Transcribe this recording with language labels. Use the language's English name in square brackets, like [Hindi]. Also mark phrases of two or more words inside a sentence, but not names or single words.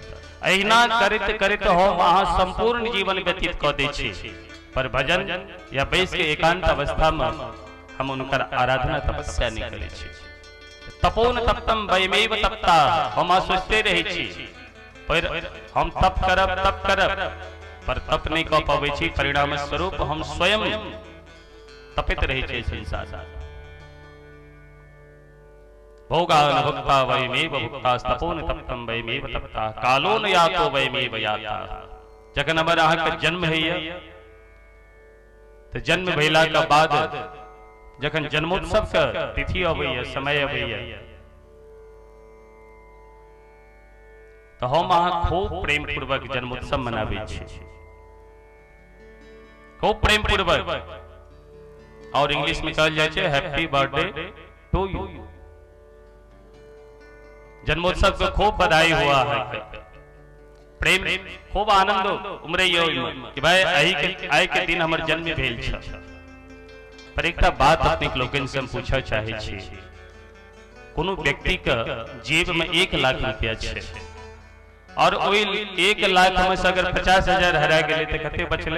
[Maithili] अहिना करत करत हम अहाँ संपूर्ण जीवन व्यतीत क दै छी, पर भजन या बैस के एकांत अवस्था में हम उनकर आराधना तपस्या नहीं करे छी। [Sanskrit] तपोन तप्तम वयमेव तप्ता, [Maithili] हम सोचते रहे छी पर हम तप करब, पर तप नहीं क पाबै छी, परिणाम स्वरूप हम स्वयं तपित रहे छी संसार। [Sanskrit] भोगान भुक्ता वयमेव भुक्ता तपोन तप्तम वयमेव तप्ता कालो न यातो वयमेव याता। [Maithili] जखन हमर अहाँ के जन्म है तो जन्म भेला के बाद जखन जन्मोत्सव के तिथि अबैया, समय अबैया, तो हम अहाँ खूब प्रेम पूर्वक जन्मोत्सव मनाबै छी, खूब प्रेम पूर्वक, और इंग्लिश में कहल जाय छै [English] happy birthday to you. [Maithili] जन्मोत्सव को खूब बधाई हुआ है, प्रेम खूब आनंद उमरैयो कि भाई आइ के दिन हमर जन्म भेल छ। पर एकटा बात अपने लोगन से हम पूछा चाहे छी, कोनो व्यक्ति के जेब में 1 लाख रुपया छै और ओई 1 लाख में से अगर 50,000 हरा गेले तो कते बचले?